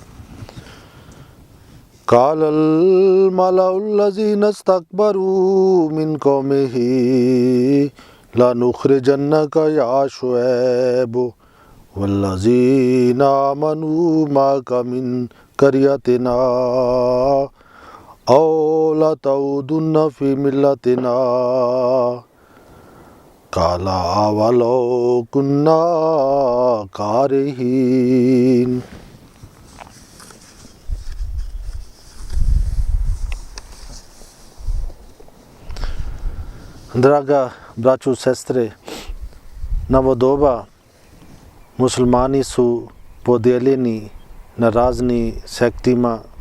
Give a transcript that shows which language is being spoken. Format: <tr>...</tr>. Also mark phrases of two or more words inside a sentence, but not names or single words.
<ar>قال الملأ الذين استكبروا من قومه لنخرجنك يا شعيب والذين آمنوا معك من قريتنا أو لتعودن في ملتنا قال أولو كنا كارهين.</ar> <bs>Draga braćo i sestre, na ovo doba muslimani su podijeljeni na razni sektima</bs>